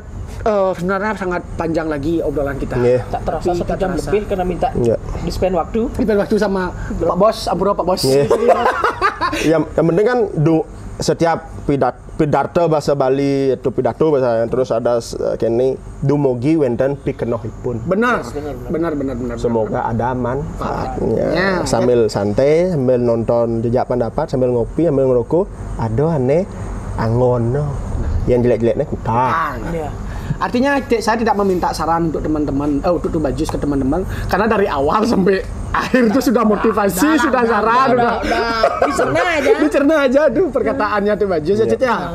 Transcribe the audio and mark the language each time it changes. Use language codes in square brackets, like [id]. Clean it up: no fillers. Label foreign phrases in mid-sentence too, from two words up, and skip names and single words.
[id] sebenarnya sangat panjang lagi obrolan kita. Tak terasa 1 jam lebih karena minta di-spend waktu. Di-spend waktu sama Pak Bos, Ampura Pak Bos. Yang penting kan setiap pidato bahasa Bali itu pidato bahasa terus ada [ban] kene dumugi wenten pikenohipun. [id] Benar. Semoga ada manfaatnya. Sambil santai, sambil nonton jejak pendapat, sambil ngopi, sambil ngerokok, ada aneh angono. Yang jelek-jeleknya kutang. Artinya saya tidak meminta saran untuk teman-teman, untuk Bajus ke teman-teman, karena dari awal sampai akhir itu sudah motivasi, sudah saran, udah dicerna aja tuh perkataannya tuh Bajus ya Cet ya.